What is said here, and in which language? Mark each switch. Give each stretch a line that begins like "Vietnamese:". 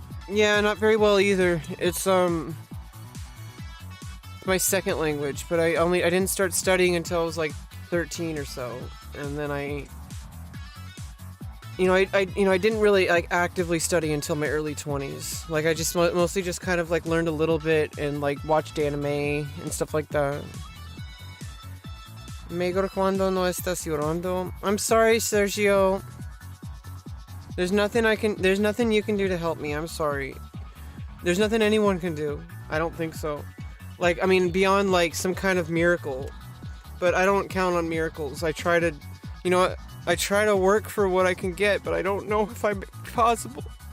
English: yeah, not very well either. It's my second language, but I didn't start studying until I was like 13 or so, and then I didn't really like actively study until my early 20s. Like, I just mostly just kind of like learned a little bit and like watched anime and stuff like that.
Spanish: Mejor cuando no estás llorando.
English: I'm sorry, Sergio. There's nothing you can do to help me. I'm sorry. There's nothing anyone can do. I don't think so. Like, I mean, beyond like some kind of miracle. But I don't count on miracles. I try to, I try to work for what I can get, but I don't know if I'm possible.